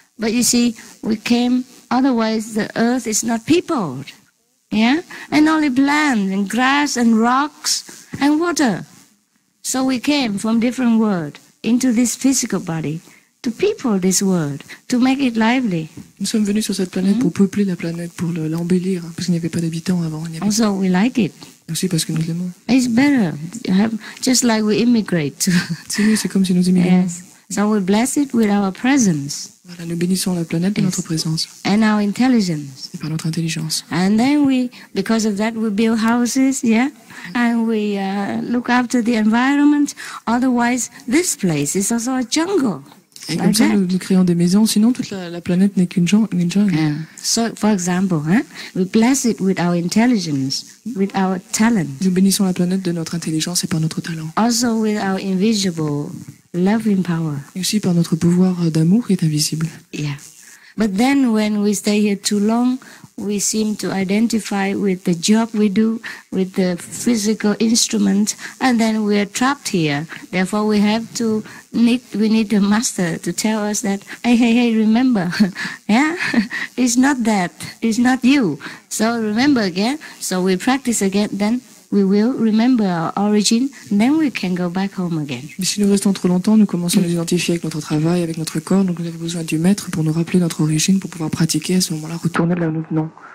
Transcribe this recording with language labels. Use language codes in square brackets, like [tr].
[en] But you see, we came, otherwise the earth is not peopled. Yeah? And only plants and grass and rocks and water. So we came from different world into this physical body to people this world, to make it lively. [fr] Nous sommes venus sur cette planète pour peupler la planète, pour l'embellir, parce qu'il n'y avait pas d'habitants avant. [en] Also, we like it. [fr] Aussi parce que nous l'aimons. [en] It's better. Just like we immigrate. [fr] C'est mieux, c'est comme si nous immigrons. [en] Yes. So we bless it with our presence. [fr] Voilà, nous bénissons la planète de notre présence. [en] And our intelligence. [fr] Et par notre intelligence. [en] And then because of that, we build houses, yeah? And we look after the environment. Otherwise, this place is also a jungle. [fr] Et comme ça, nous créons des maisons. Sinon, toute la planète n'est qu'une jungle. [en] Yeah. So, for example, we bless it with our intelligence, with our talent. [fr] Nous bénissons la planète de notre intelligence et par notre talent. [en] Also with our invisible loving power. [fr] Et aussi par notre pouvoir d'amour qui est invisible. [en] Yeah. But then when we stay here too long, we seem to identify with the job we do, with the physical instrument, and then we are trapped here. Therefore, we need a master to tell us that, hey, remember, yeah, it's not that, it's not you. So remember again. So we practice again, then we will remember our origin, and then we can go back home again. [fr] Mais si nous restons trop longtemps, nous commençons à nous identifier avec notre travail, avec notre corps, donc nous avons besoin du maître pour nous rappeler notre origine, pour pouvoir pratiquer à ce moment-là, retourner là où nous venons.